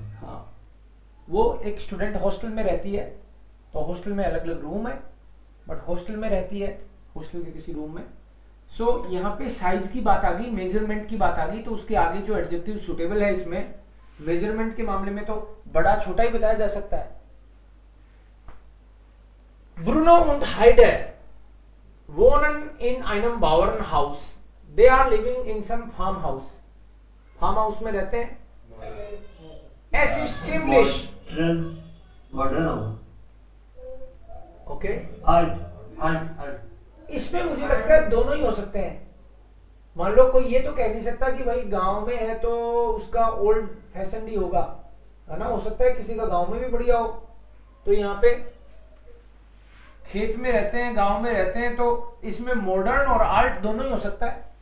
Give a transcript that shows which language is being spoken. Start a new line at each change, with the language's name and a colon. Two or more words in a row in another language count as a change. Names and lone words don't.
Hindi: हाँ, वो एक
English: student hostel
Hindi: में रहती है, तो हॉस्टल में अलग अलग रूम है, बट हॉस्टल में रहती है, हॉस्टल के किसी रूम में। सो यहाँ पे साइज की बात आ गई, मेजरमेंट की बात आ गई, तो उसके आगे जो एडजेक्टिव सुटेबल है इसमें, मेजरमेंट के मामले में तो बड़ा छोटा ही बताया जा सकता है।
German: Bruno und Heide wohnen in einem Bauernhaus.
English: They are living in some farmhouse.
Hindi: Farmhouse में रहते हैं।
German: Es ist ziemlich मॉडर्न।
Hindi: ओके। इसमें मुझे लगता है दोनों ही हो सकते हैं। मान लो कोई ये तो कह नहीं सकता कि भाई गांव में है तो उसका
English: old fashion
Hindi: ही होगा, है ना। हो सकता है किसी का गांव में भी बढ़िया हो, तो यहाँ पे खेत में रहते हैं, गांव में रहते हैं, तो इसमें मॉडर्न और आर्ट दोनों ही हो सकता है।